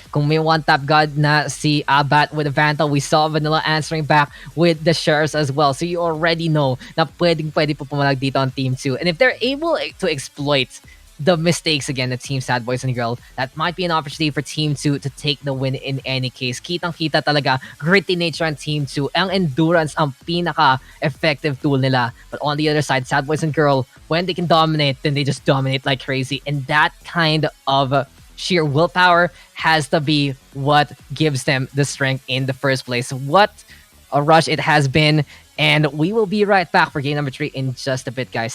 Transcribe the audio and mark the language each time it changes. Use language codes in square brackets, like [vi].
[tl] Kung may one-tap god na si Abat [en] with the Vandal, we saw Vanilla answering back with the Sheriffs as well. So you already know [tl] na pwede po pumalag dito [en] on Team 2. And if they're able to exploit the mistakes again of Team Sad Boys and Girl, that might be an opportunity for Team 2 to take the win in any case. [tl] Kitang-kita talaga, [en] gritty nature on Team 2. [tl] Ang endurance ang pinaka-effective tool nila. [en] But on the other side, Sad Boys and Girl, when they can dominate, then they just dominate like crazy. And that kind of sheer willpower has to be what gives them the strength in the first place. What a rush it has been. And we will be right back for game number 3 in just a bit, guys.